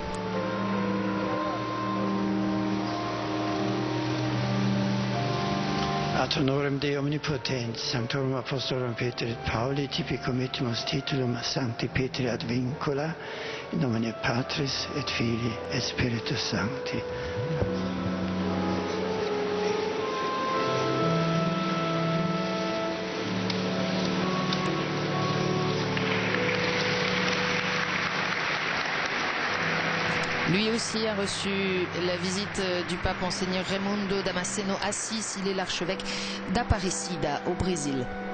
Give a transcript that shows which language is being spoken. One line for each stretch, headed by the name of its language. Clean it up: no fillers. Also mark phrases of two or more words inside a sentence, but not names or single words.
Latin: Ad honorem Dei Omnipotens, Sanctorum Apostolorum Peter et Pauli, tibi committimus titulum Sancti Petri ad Vincula, in nomine Patris et Filii et Spiritus Sancti.
French: Lui aussi a reçu la visite du pape Monseigneur Raimundo Damasceno Assis. Il est l'archevêque d'Aparecida au Brésil.